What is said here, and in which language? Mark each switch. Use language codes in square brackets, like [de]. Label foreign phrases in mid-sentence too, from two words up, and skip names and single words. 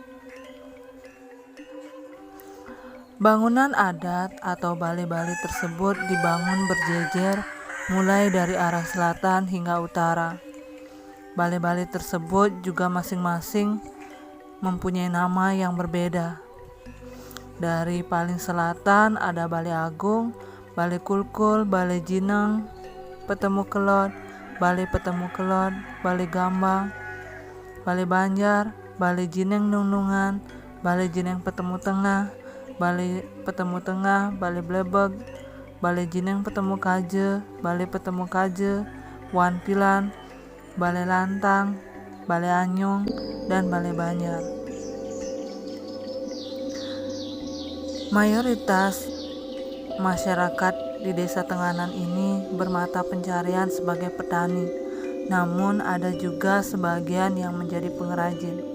[id] Bangunan adat atau balai-balai tersebut dibangun berjejer mulai dari arah selatan hingga utara. Balai-balai tersebut juga masing-masing mempunyai nama yang berbeda. Dari paling selatan ada Balai Agung, Balai Kulkul, Balai Jineng, Petemu Kelot, Balai Petemu Kelot, Balai Gambang, Balai Banjar, Balai Jineng Nunungan, Balai Jineng Petemu Tengah, Balai Petemu Tengah, Balai Blebeg, Balai Jineng Petemu Kaje, Balai Petemu Kaje, Wan Pilan, Balai Lantang, Balai Anyung, dan Balai Banjar. Mayoritas masyarakat di Desa Tenganan ini bermata pencarian sebagai petani, namun ada juga sebagian yang menjadi pengrajin.